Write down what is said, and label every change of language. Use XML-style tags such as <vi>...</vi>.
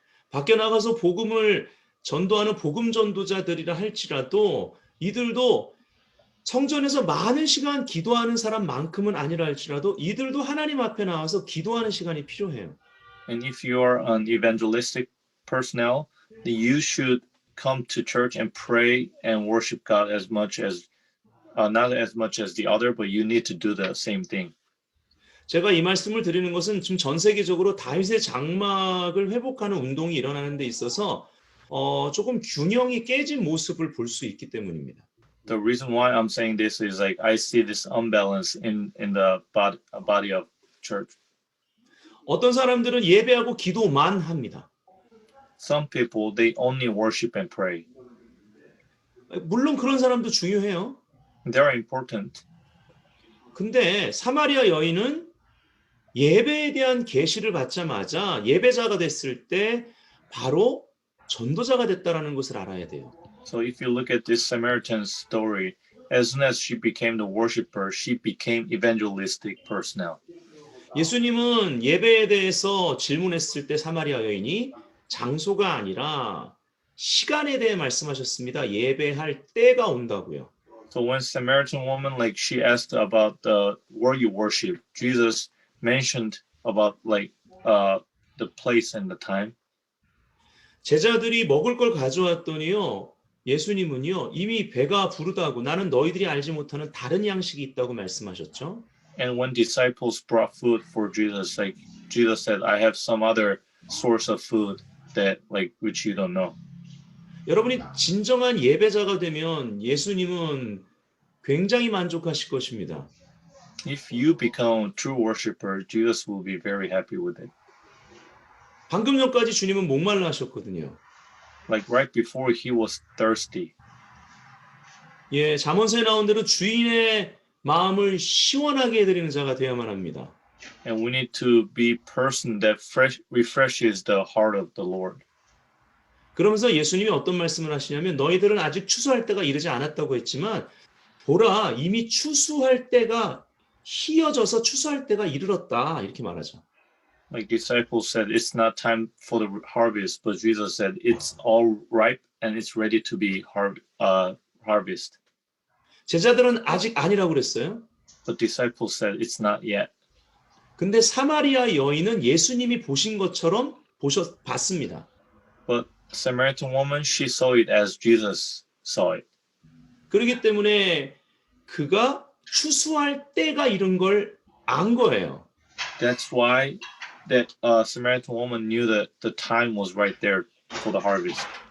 <ko>밖에 나가서 복음을 전도하는 복음 전도자들이라 할지라도 이들도 성전에서 많은 시간 기도하는 사람만큼은 아니라 할지라도 이들도 하나님 앞에 나와서 기도하는 시간이 필요해요.</ko> <en>And if you are an evangelistic personnel, then you should come to church and pray and worship God as much as, not as much as the other, but you need to do the same thing.</en> <ko>제가 이 말씀을 드리는 것은 지금 전 세계적으로 다윗의 장막을 회복하는 운동이 일어나는 데 있어서 조금 균형이 깨진 모습을 볼 수 있기 때문입니다.</ko> <en>The reason why I'm saying this is like I see this unbalance in the body of church.</en> <ko>어떤 사람들은 예배하고 기도만 합니다.</ko> <en>Some people, they only worship and pray.</en> <ko>물론 그런 사람도 중요해요.</ko> <en>They are important.</en> <ko>근데 사마리아 여인은 예배에 대한 계시를 받자마자 예배자가 됐을 때 바로 전도자가 됐다라는 것을 알아야 돼요.</ko> <en>So if you look at this Samaritan story, as soon as she became the worshiper, she became evangelistic personnel.</en> <ko>예수님은 예배에 대해서 질문했을 때 사마리아 여인이 장소가 아니라 시간에 대해 말씀하셨습니다. 예배할 때가 온다고요.</ko> <en>So when Samaritan woman, like she asked about where you worship, Jesus mentioned about like the place and the time.</en> <ko>제자들이 먹을 걸 가져왔더니요. 예수님은요. 이미 배가 부르다고 나는 너희들이 알지 못하는 다른 양식이 있다고 말씀하셨죠.</ko> <en>And when disciples brought food for Jesus, like Jesus said, I have some other source of food that like which you don't know.</en> <ko>여러분이 진정한 예배자가 되면 예수님은 굉장히 만족하실 것입니다.</ko> <en>If you become a true worshiper, Jesus will be very happy with it.</en> <ko>방금 전까지 주님은 목말라 하셨거든요.</ko> <en>Like right before he was thirsty.</en> <ko>예, 잠언서에 나온 대로 주인의 마음을 시원하게 해드리는 자가 되어야만 합니다.</ko> <en>And we need to be person that refreshes the heart of the Lord.</en> <ko>그러면서 예수님이 어떤 말씀을 하시냐면 너희들은 아직 추수할 때가 이르지 않았다고 했지만 보라 이미 추수할 때가 희어져서 추수할 때가 이르렀다 이렇게 말하죠.</ko> <en>Like disciples said, it's not time for the harvest, but Jesus said it's all ripe and it's ready to be harvest.</en> <ko>제자들은 아직 아니라고 그랬어요.</ko> <en>But disciples said it's not yet.</en> <ko>근데 사마리아 여인은 예수님이 보신 것처럼 봤습니다.</ko> <en>But Samaritan woman, she saw it as Jesus saw it.</en> <ko>그렇기 때문에 그가 추수할 때가 이른 걸 안 거예요.</ko> <en>That's why that Samaritan woman knew that the time was right there for the harvest.</en>